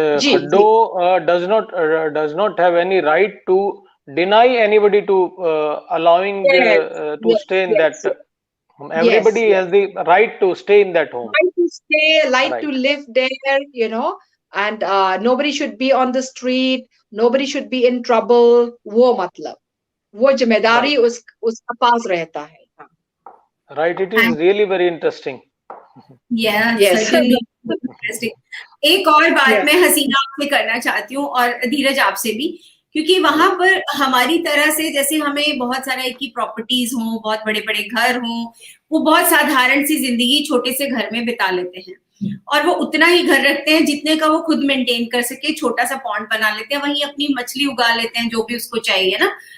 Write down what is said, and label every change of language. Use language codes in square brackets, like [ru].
[en] Khaddu does not have any right to deny anybody to allowing to stay in that. Everybody has the right to stay in that home. Right to stay, right to live there, you know, and nobody should be on the street, nobody should be in trouble. [hi] वो मतलब वो जिम्मेदारी उसका पास रहता है. [en] Right, it is really very interesting. Yes, certainly interesting. [hi] एक और बात मैं हसीना आपसे करना चाहती हूँ और धीरज आपसे भी, क्योंकि वहां पर हमारी तरह से जैसे हमें बहुत सारा की प्रॉपर्टीज हों, बहुत बड़े बड़े घर हों, वो बहुत साधारण सी जिंदगी छोटे से घर में बिता लेते हैं और वो उतना ही घर रखते हैं जितने का वो खुद मेंटेन कर सके, छोटा सा पॉन्ड बना लेते हैं, वहीं अपनी मछली उगा लेते हैं जो भी उसको चाहिए ना.